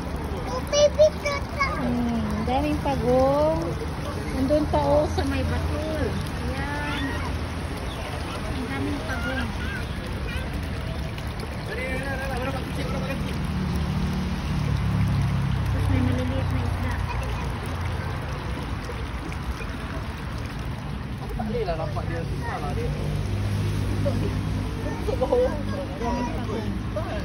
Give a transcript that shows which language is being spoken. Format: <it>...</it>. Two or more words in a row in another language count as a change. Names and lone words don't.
<tl>Ang daming pagong. Nandun pa o sa may batul. Ayan. Ang daming pagong. Tapos may maliliit na isda.</tl> <ms>Ini lah nampak dia susah lah dia.</ms> <tl>Daming pagong.</tl>